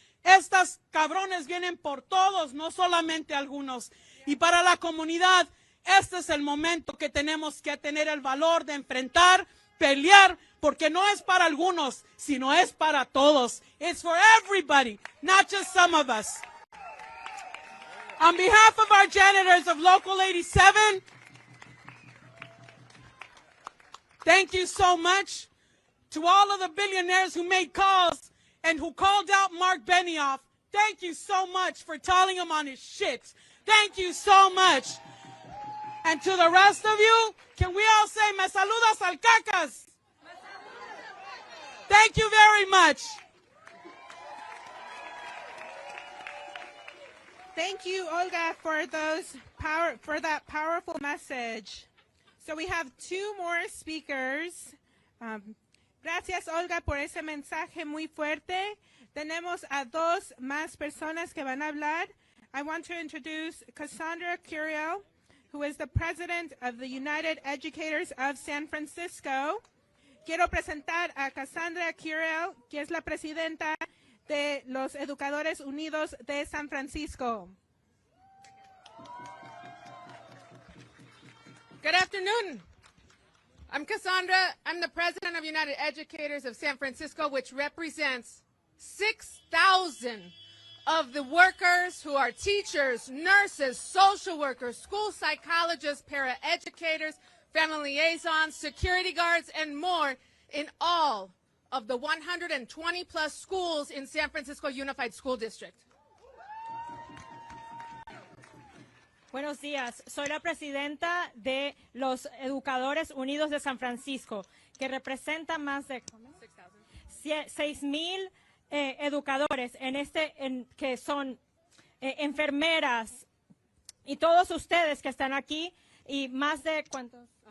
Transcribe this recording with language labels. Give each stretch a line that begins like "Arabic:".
Spanish: Estas cabrones vienen por todos, no solamente algunos. Y para la comunidad, este es el momento que tenemos que tener el valor de enfrentar, pelear, porque no es para algunos, sino es para todos.
English: It's for everybody, not just some of us. On behalf of our janitors of Local 87, thank you so much. To all of the billionaires who made calls and who called out Mark Benioff, thank you so much for telling him on his shit. Thank you so much. And to the rest of you, can we all say,
Spanish: me saludas al cacas?
English: Thank you very much. Thank you, Olga, for that powerful message. So we have two more speakers.
Spanish: Gracias, Olga, por ese mensaje muy fuerte. Tenemos a dos más personas que van a hablar.
English: I want to introduce Cassandra Curiel, who is the president of the United Educators of San Francisco.
Spanish: Quiero presentar a Cassandra Curiel, que es la presidenta de los Educadores Unidos de San Francisco.
English: Good afternoon. I'm Cassandra. I'm the president of United Educators of San Francisco, which represents 6,000 of the workers who are teachers, nurses, social workers, school psychologists, paraeducators, family liaisons, security guards, and more in all of the 120 plus schools in San Francisco Unified School District.
Spanish: Buenos días, soy la presidenta de los Educadores Unidos de San Francisco, que representa más de 6,000 educadores que son enfermeras y todos ustedes que están aquí y más de ¿cuántos?